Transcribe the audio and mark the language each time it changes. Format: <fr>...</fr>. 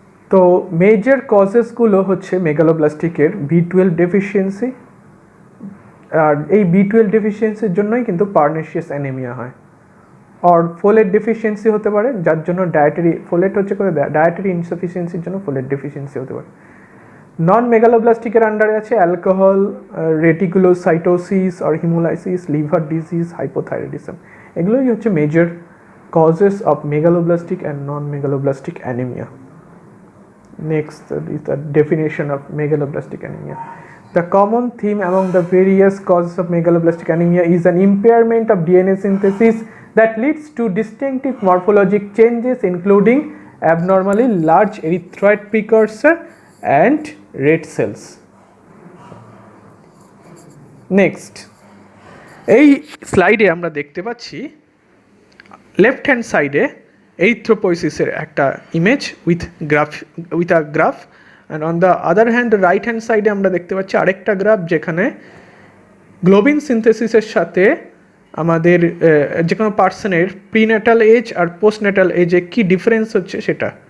<bn>তো মেজর কজেসগুলো হচ্ছে মেগালোব্লাস্টিকের B12 deficiency, আর এই B12 ডেফিসিয়েন্সির জন্যই কিন্তু পার্নেশিয়াস অ্যানিমিয়া হয়। আর ফোলেট ডেফিসিয়েন্সি হতে পারে, যার জন্য ফোলেট হচ্ছে ডায়েটারি ইনসাফিসিয়েন্সির জন্য ফোলেট ডেফিসিয়েন্সি হতে পারে। নন মেগালোব্লাস্টিকের আন্ডারে আছে অ্যালকোহল, রেটিকুলোসাইটোসিস আর হিমোলাইসিস, লিভার ডিজিজ, হাইপোথাইরয়েডিজম। এগুলোই হচ্ছে major</bn> <en>causes of megaloblastic and non-megaloblastic anemia. Next is the definition of megaloblastic anemia. The common theme among the various causes of megaloblastic anemia is an impairment of DNA synthesis that leads to distinctive morphologic changes including abnormally large erythroid precursor and red cells.</en> <bn>Next, এই স্লাইডে আমরা দেখতে পাচ্ছি left hand সাইডে এরিথ্রোপোয়েসিসের একটা image</bn> <en>with a graph, and on the other hand</en> <bn>right hand সাইডে আমরা দেখতে পাচ্ছি আরেকটা গ্রাফ যেখানে গ্লোবিন সিনথেসিসের সাথে আমাদের যে কোনো পার্সনের প্রিন্যাটাল এজ আর পোস্টন্যাটাল এজে কী ডিফারেন্স হচ্ছে সেটা।</bn>